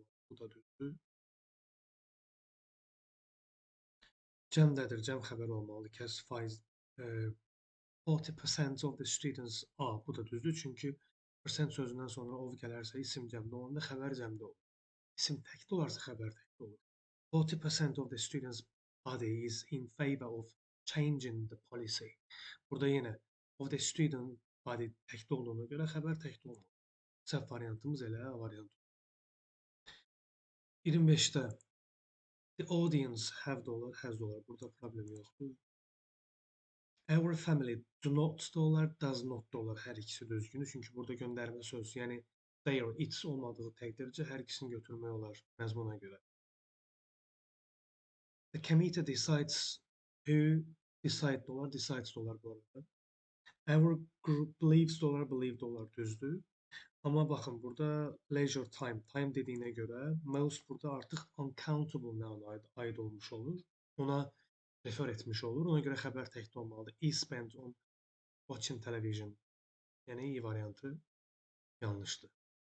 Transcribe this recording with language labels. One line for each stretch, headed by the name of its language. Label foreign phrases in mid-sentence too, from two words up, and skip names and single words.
Azerbaijani: Bu da düzdür. Cəmdədir, cəm xəbər olmalıdır. Kəs faiz
English: 40% of the students are.
Azerbaijani: Bu da düzdür. Çünki percent sözündən sonra of gələrsə isim cəmdə olanda xəbər cəmdə olur. İsim təkdə olarsa xəbər təkdə olur.
English: 40% of the students body is in favor of changing the policy.
Azerbaijani: Burada yenə
English: of the student body
Azerbaijani: təkdə olduğuna görə xəbər təkdə olmalı. Səhv variantımız elə A variantı. 25-də
English: the audience have
Azerbaijani: də olar, has də olar. Burada problem yoxdur.
English: Our family do not
Azerbaijani: da olar,
English: does not
Azerbaijani: da olar. Hər ikisi düzgünü. Çünki burada göndərmə söz, yəni
English: their, its
Azerbaijani: olmadığı təqdircə hər ikisini götürmək olar məzmuna görə.
English: The committee decides who decide
Azerbaijani: da olar, decides da olar bu arada.
English: Our group believes
Azerbaijani: da olar, believe da olar, düzdür. Amma baxın, burada
English: leisure time, time
Azerbaijani: dediyinə görə most burada artıq uncountable mənaya aid olmuş olur. Ona refer etmiş olur. Ona görə xəbər təkdə olmalıdır.
English: Is spent on watching television.
Azerbaijani: Yəni, i variantı yanlışdır.